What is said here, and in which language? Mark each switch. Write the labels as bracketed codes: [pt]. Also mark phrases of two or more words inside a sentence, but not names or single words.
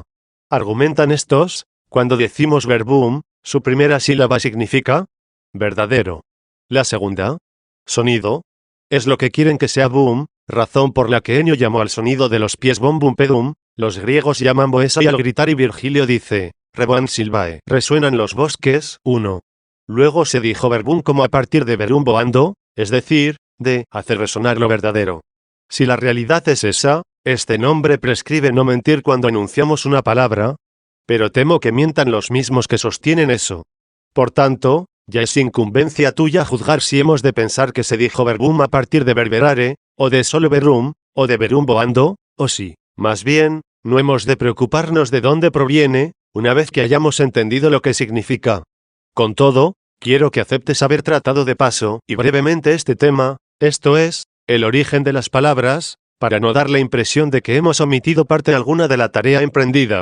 [es] Argumentan estos, cuando decimos verbum, su primera sílaba significa verdadero. La segunda, sonido, es lo que quieren que sea boom, razón por la que Ennio llamó al sonido de los pies [la] bombum pedum, [es] los griegos llaman boesa y al gritar y Virgilio dice, [la] rebuan silvae, [es] resuenan los bosques, 1. Luego se dijo verbum como a partir de [la] verum boando, [es] es decir, de hacer resonar lo verdadero. Si la realidad es esa, este nombre prescribe no mentir cuando enunciamos una palabra, pero temo que mientan los mismos que sostienen eso. Por tanto, ya es incumbencia tuya juzgar si hemos de pensar que se dijo verbum a partir de verberare, o de solo verum, o de [la] verum boando, [es] o si, más bien, no hemos de preocuparnos de dónde proviene, una vez que hayamos entendido lo que significa. Con todo, quiero que aceptes haber tratado de paso y brevemente este tema, esto es, El origen de las palabras, para no dar la impresión de que hemos omitido parte alguna de la tarea emprendida.